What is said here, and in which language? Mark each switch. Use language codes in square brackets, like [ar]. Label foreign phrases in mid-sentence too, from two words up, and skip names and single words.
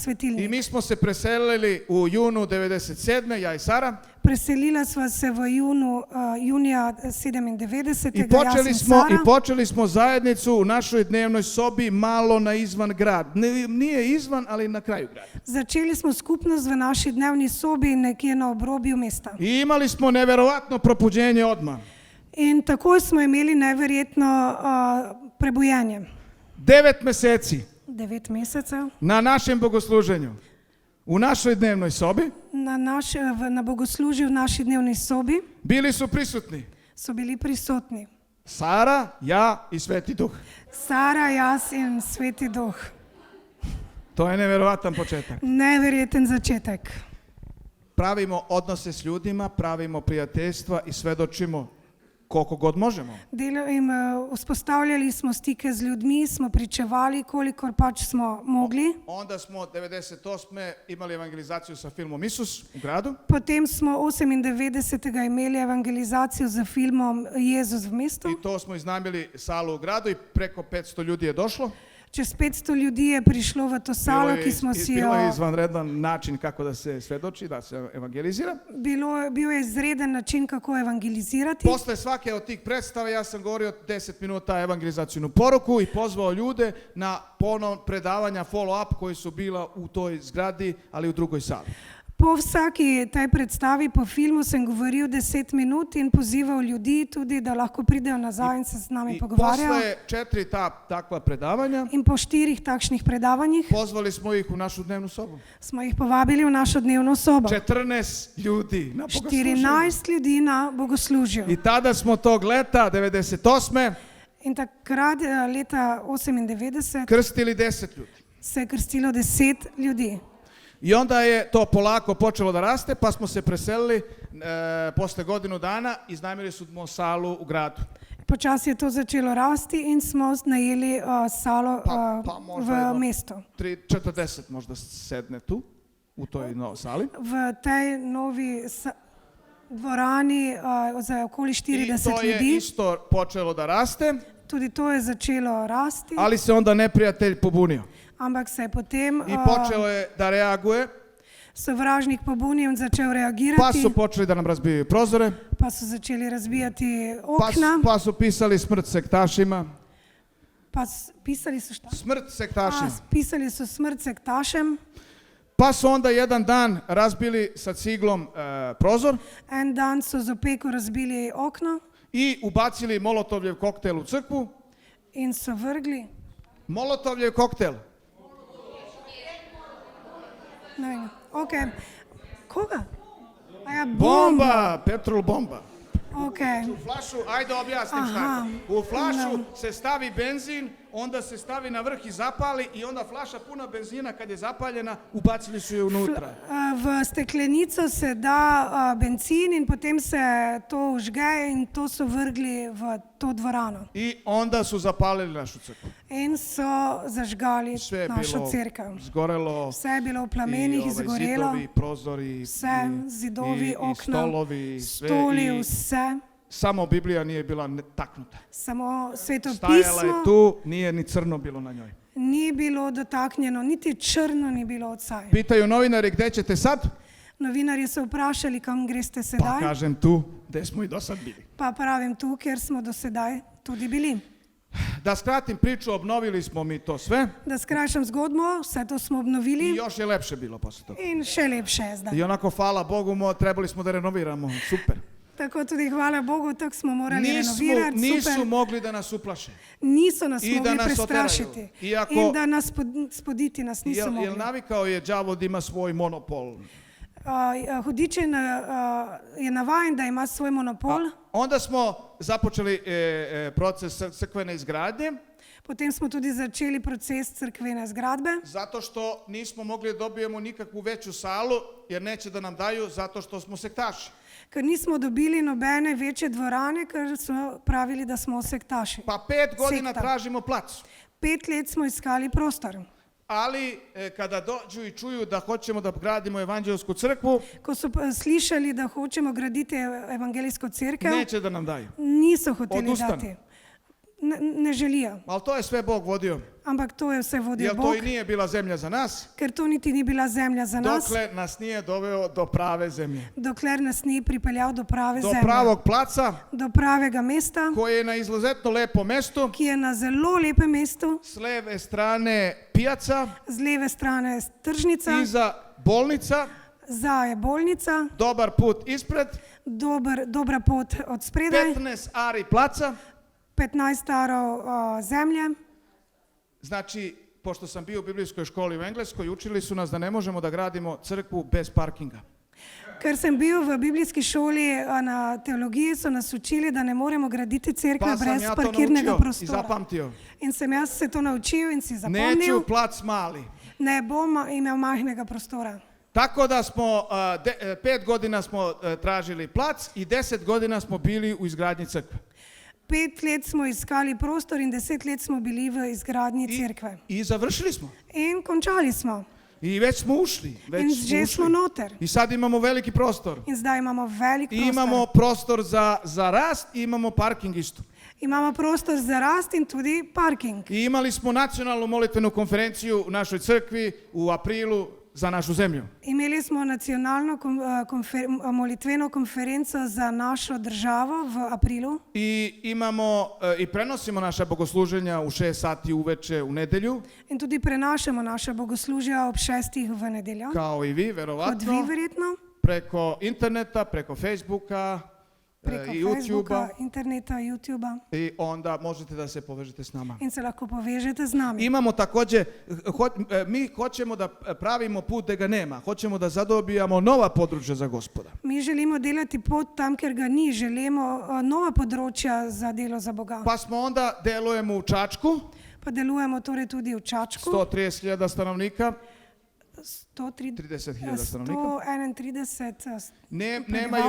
[sl] svetilnik. [sr] mi smo se preselili u junu 97. ja i Sara. [sl] Preselila sva se v junija 97. [sr] I [sl] jaz in Sara. [sr] počeli smo zajednicu u našoj dnevnoj sobi malo na izvan grad. Nije izvan, ali na kraju grada. [sl] Začeli smo skupnost v naši dnevni sobi nekje na obrobju mesta. [sr] I imali smo neverovatno probuđenje odmah. [sl] In takoj smo imeli neverjetno prebujenje. [sr] 9 meseci [sl] 9 mesecev [sr] na našem bogosluženju, u našoj dnevnoj sobi, [sl] na bogoslužju v naši dnevni sobi [sr] bili su prisutni [sl] so bili prisotni [sr] Sara, ja i Sveti Duh. [sl] Sara, jaz in Sveti Duh. [sr] To je neverovatan početak. [sl] Neverjeten začetek. [sr] Pravimo odnose s ljudima, pravimo prijateljstva i svedočimo koliko god možemo. [sl] Vzpostavljali smo stike z ljudmi, smo pričevali, kolikor pač smo mogli. [sr] Onda smo 98. imali evangelizaciju sa filmom Isus u gradu. [sl] Potem smo 98. imeli evangelizacijo za filmom Jezus v mestu. [sr] I to smo iznajmili salu u gradu i preko 500 ljudi je došlo. [sl] Čez 500 ljudi je prišlo v to salo, ki smo si jo... [sr] Bilo je izvanredan način kako da se svedoči, da se evangelizira. [sl] Bil je izreden način kako evangelizirati. [sr] Posle svake od tih predstava ja sam govorio 10 minuta evangelizacijnu poruku i pozvao ljude na predavanja follow-up koji su bila u toj zgradi, ali u drugoj sali. [sl] Po vsaki tej predstavi, po filmu sem govoril 10 minut in pozival ljudi tudi, da lahko pridejo nazaj in se z nami pogovarjajo. [sr] Posle 4 takva predavanja [sl] In po 4 takšnih predavanjih [sr] pozvali smo ih u našu dnevnu sobu. [sl] smo jih povabili v našo dnevno sobo. [sr] 14 ljudi na bogosluženju. [sl] 14 ljudi na bogoslužju. [sr] I tada smo tog leta, 98. [sl] In takrat, leta 98, [sr] krstili 10 ljudi. [sl] se je krstilo 10 ljudi. [sr] I onda je to polako počelo da raste, pa smo se preselili posle godinu dana, iznajmili smo salu u gradu. [sl] Počasi je to začelo rasti in smo najeli salo v mestu. [sr] 40 možda sedne tu, u toj sali. [sl] V tej novi dvorani za okoli 40 [sr] I to je [sl] ljudi. [sr] isto počelo da raste, [sl] Tudi to je začelo rasti, [sr] ali se onda neprijatelj pobunio. [sl] ampak se je potem [sr] I počelo je da reaguje, [sl] sovražnik pobunil in začel [sr] pa [sl] reagirati, [sr] su počeli da nam razbijaju prozore, [sl] pa so začeli razbijati okna, [sr] pa su pisali smrt sektašima. [sl] pisali so šta? [sr] Smrt sektašima. [sl] Pisali so smrt sektašem. [sr] Pa su onda jedan dan razbili sa ciglom prozor [sl] En dan so z opeko razbili okno [sr] i ubacili molotovljev koktel u crkvu. [sl] in so vrgli. [sr] Molotovljev koktel. [sl] Ne vem. Okay. [sr] Koga? A ja, Bomba, petrol bomba. [sl] Okay. [sr] U flašu, ajde objasnim šta je. U flašu se stavi benzin, onda se stavi na vrh i zapali i onda flaša puna benzina kad je zapaljena, ubacili su je unutra. [sl] V steklenico se da bencin in potem se to užge in to so vrgli v to dvorano. [sr] I onda su zapalili našu crkvu. [sl] In so zažgali [sr] Sve je [sl] našo [sr] bilo [sl] cerkev. [sr] zgorelo. [sl] Vse je bilo v plamenih, [sr] I [sl] izgorelo. [sr] zidovi, prozori, [sl] Vse, zidovi, [sr] i [sl] okna, [sr] stolovi, sve. [sl] stoli, [sr] I [sl] vse. [sr] samo Biblija nije bila taknuta. [sl] Samo Sveto [sr] Stajala je [sl] pismo [sr] tu, nije ni crno bilo na njoj. [sl] ni bilo dotaknjeno, niti črno ni bilo odsaj. [sr] Pitaju novinari gde ćete sad? [sl] Novinarji so vprašali, kam greste [sr] Pa [sl] sedaj. [sr] kažem tu, gde smo i do sad bili. [sl] Pa pravim tu, kjer smo do sedaj tudi bili. [sr] Da skratim priču, obnovili smo mi to sve [sl] Da skrajšam zgodbo, vse to smo obnovili [sr] i još je lepše bilo posle toga. [sl] in še lepše je zdaj. [sr] I onako, hvala Bogu, trebali smo da renoviramo. Super. [sl] Tako tudi hvala Bogu, tako smo morali renovirati, [sr] Nisu [sl] super. [sr] mogli da nas uplaše. [sl] Niso nas [sr] I da [sl] mogli [sr] nas [sl] prestrašiti. [sr] oteraju. [sl] In da nas spoditi nas niso [sr] Jer [sl] mogli. [sr] navikao je đavo da ima svoj monopol. [sl] Hudič je navajen, da ima svoj monopol. [sr] Onda smo započeli proces crkvene izgradnje, [sl] Potem smo tudi začeli proces crkvene zgradbe, [sr] zato što nismo mogli da dobijemo nikakvu veću salu, jer neće da nam daju, zato što smo sektaši. [sl] ker nismo dobili nobene večje dvorane, ker so pravili, da smo sektaši. [sr] Pa 5 godina [sl] Sekta. [sr] tražimo plac. [sl] 5 let smo iskali prostor. [sr] Ali kada dođu i čuju da hoćemo da gradimo evanđelsku crkvu, [sl] Ko so slišali, da hočemo graditi evangelijsko cerkev, [sr] neće da nam daju. [sl] niso hoteli [sr] Odustanu. [sl] dati. Ne želijo. [sr] Ali to je sve Bog vodio. [sl] Ampak to je vse vodil [sr] Jer to [sl] Bog, [sr] i nije bila zemlja za nas, [sl] ker to niti ni bila zemlja za nas, [sr] dokle nas nije doveo do prave zemlje. [sl] dokler nas ni pripeljal do prave [sr] Do [sl] zemlje, [sr] pravog placa [sl] do pravega mesta, [sr] koje je na izuzetno lepo mesto, [sl] ki je na zelo lepem mestu, [sr] s leve strane pijaca, [sl] z leve strane tržnica, [sr] iza bolnica, [sl] za je bolnica, [sr] dobar put ispred, [sl] dobra pot od spredaj, [sr] 15 ari placa. [sl] 15 arov zemlje. [sr] Znači, pošto sam bio u biblijskoj školi u Engleskoj, učili su nas da ne možemo da gradimo crkvu bez parkinga. [sl] Ker sem bil v biblijski šoli na teologiji, so nas učili, da ne moremo graditi cerkve [sr] Pa sam [sl] brez [sr] ja to [sl] parkirnega [sr] naučio i [sl] prostora. [sr] zapamtio. [sl] In sem jaz se to naučil in si zapomnil, [sr] Neću plac mali. [sl] ne bom imel majhnega prostora. [sr] Tako da smo 5 godina smo tražili plac i 10 godina smo bili u izgradnji crkve. [sl] 5 let smo iskali prostor in 10 let smo bili v izgradnji cerkve. [sr] I završili smo. [sl] In končali smo. [sr] I već smo ušli. [sl] In že smo noter. [sr] I sad imamo veliki prostor. [sl] In zdaj imamo velik [sr] I [sl] prostor. [sr] imamo prostor za rast i imamo parking isto. [sl] Imamo prostor za rast in tudi parking. [sr] I imali smo nacionalnu molitvenu konferenciju u našoj crkvi u aprilu za našu zemlju. [sl] Imeli smo nacionalno molitveno konferenco za našo državo v aprilu [sr] I imamo i prenosimo naša bogosluženja u 6 sati uveče u nedelju, [sl] in tudi prenašamo naše bogoslužja ob 6 v nedeljo. [sr] kao i vi, [sl] Kot vi [sr] verovatno, [sl] verjetno, [sr] preko interneta, preko Facebooka [sl] preko [sr] i [sl] Facebooka, [sr] YouTubea [sl] interneta, YouTubea [sr] i onda možete da se povežete s nama. [sl] in se lahko povežete z nami. [sr] Imamo takođe, mi hoćemo da pravimo put gde ga nema, hoćemo da zadobijamo nova područja za Gospoda. [sl] Mi želimo delati pot tam, kjer ga ni, želimo nova področja za delo za Boga. [sr] Pa smo onda delujemo u Čačku, [sl] Pa delujemo torej tudi v Čačku, [sr] 130.000 stanovnika, [sl] 130.000 [sr] stanovnika. 131 Nemaju [sl] prebivalcev.